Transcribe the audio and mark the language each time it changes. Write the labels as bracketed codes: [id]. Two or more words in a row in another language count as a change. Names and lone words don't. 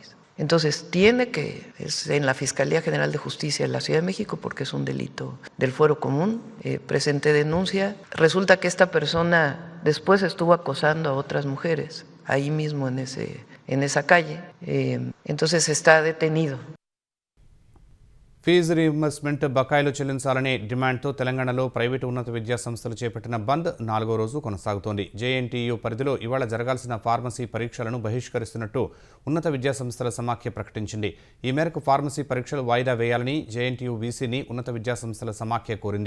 [es] Entonces tiene que, es en la Fiscalía General de Justicia de la Ciudad de México, porque es un delito del fuero común, presenté denuncia. Resulta que esta persona después estuvo acosando a otras mujeres, ahí mismo en esa calle, entonces está detenido. [en] fee reimbursement [te] బకాయిలు చెల్లించాలనే డిమాండ్తో తెలంగాణలో ప్రైవేటు ఉన్నత విద్యా సంస్థలు చేపట్టిన బంద్ 4వ రోజు కొనసాగుతోంది. జేఎన్టీయూ పరిధిలో ఇవాళ జరగాల్సిన ఫార్మసీ పరీక్షలను బహిష్కరిస్తున్నట్టు ఉన్నత విద్యా సంస్థల సమాఖ్య ప్రకటించింది. ఈ మేరకు ఫార్మసీ పరీక్షలు వాయిదా వేయాలని జేఎన్టీయూ వీసీని ఉన్నత విద్యా సంస్థల సమాఖ్య కోరింది.